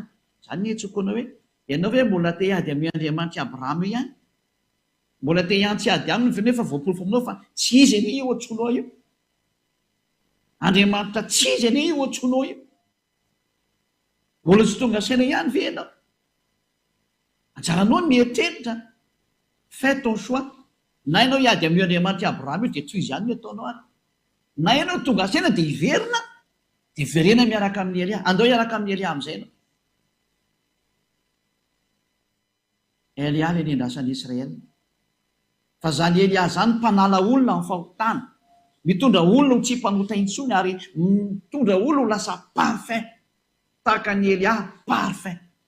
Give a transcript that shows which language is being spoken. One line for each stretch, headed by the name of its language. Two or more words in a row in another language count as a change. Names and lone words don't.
Malagasy: Zany ny hetsokoana hoe ianao hoe mbola te hiady amin'ny Andriamanitra Abrahama ihany, mbola te hiantsy ady aminy nefa voaporofo aminao fa tsy izy anie io ohatronao io. Andriamanitra tsy izy anie io ohatronao io. Mbola tsy tonga saina ihany ve ianao? Anjaranao ny mieritreritra,
French: fais ton choix.
Malagasy: Na ianao hiady amin'ny Andriamanitra Abrahama io dia tsy izy ihany no ataonao ary. Na ianao tonga saina dia hiverina, dia verena miaraka amin'ny Elia. Andao hiaraka amin'ny Elia amin'izay ianao. Elia ilay nendrasan'ny Israely. Fa zany Elia zany mpanala olona amin'ny fahotana, mitondra olona ho tsy mpanota intsony ary mitondra olona ho lasa parfait tahaka ny Elia parfait.